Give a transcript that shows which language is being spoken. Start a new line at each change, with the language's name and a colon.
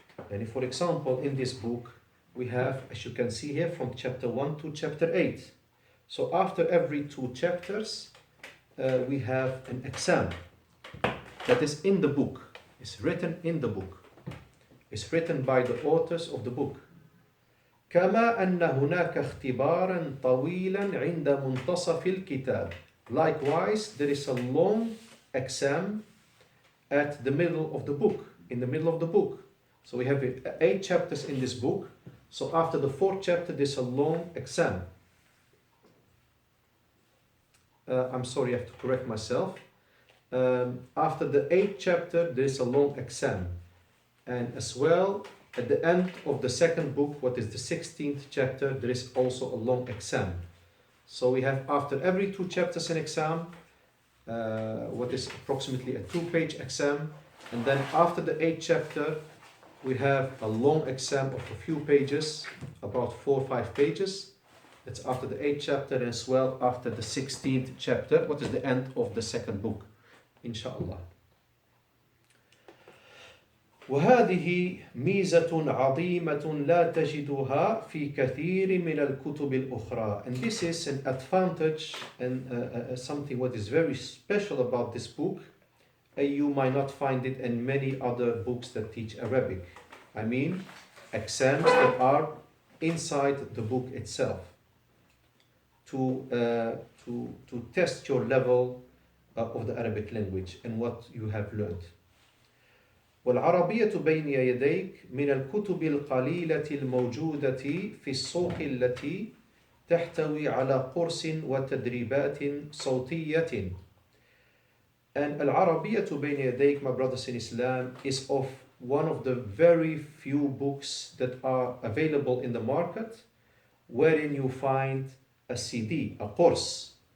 English: And for example, in this book we have, as you can see here, from chapter 1 to chapter 8. So after every 2 chapters we have an exam that is in the book. It's written in the book. It's written by the authors of the book.
Arabic: كما أن هناك اختبارا طويلا عند منتصف الكتاب.
English: Likewise, there is a long exam at the middle of the book, in the middle of the book. So we have 8 chapters in this book. So after the 4th chapter, there's a long exam. I'm sorry, I have to correct myself. After the 8th chapter, there's a long exam. And as well, at the end of the 2nd book, what is the 16th chapter, there is also a long exam. So we have after every 2 chapters an exam, what is approximately a 2-page exam. And then after the 8th chapter, we have a long exam of a few pages, about 4 or 5 pages. That's after the 8th chapter, and as well after the 16th chapter, what is the end of the 2nd book, inshallah.
Arabic: وهذه ميزة عظيمة لا تجدها في كثير من الكتب الأخرى.
English: And this is an advantage and something what is very special about this book. You might not find it in many other books that teach Arabic. I mean, exams that are inside the book itself to test your level of the Arabic language and what you have learned.
Arabic: والعربية بين يديك من الكتب القليلة الموجودة في السوق التي تحتوي على قرص وتدريبات صوتية.
English: And العربية بين يديك, my brothers in Islam, is of one of the very few books that are available in the market wherein you find a CD, a course.